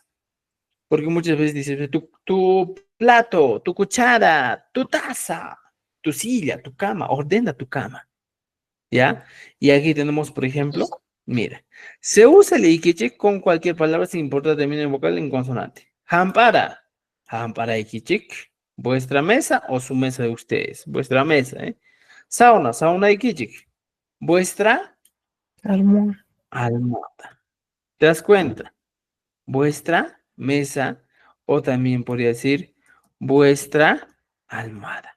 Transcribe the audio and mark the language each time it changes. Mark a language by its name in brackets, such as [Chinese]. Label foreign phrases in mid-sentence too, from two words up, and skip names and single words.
[Spanish] Porque muchas veces dices, tu plato, tu cuchara, tu taza, tu silla, tu cama, ordena tu cama, ¿ya? Y aquí tenemos, por ejemplo, mira, se usa el ikichik con cualquier palabra sin importar término vocal en consonante. [Quechua] Hampara, hampara ikichik, [Spanish] vuestra mesa o su mesa de ustedes, vuestra mesa, ¿eh? [Quechua] Sauna, sauna ikichik, [Spanish] vuestra almohada. ¿Te das cuenta? Vuestra mesa o también podría decir vuestra almohada.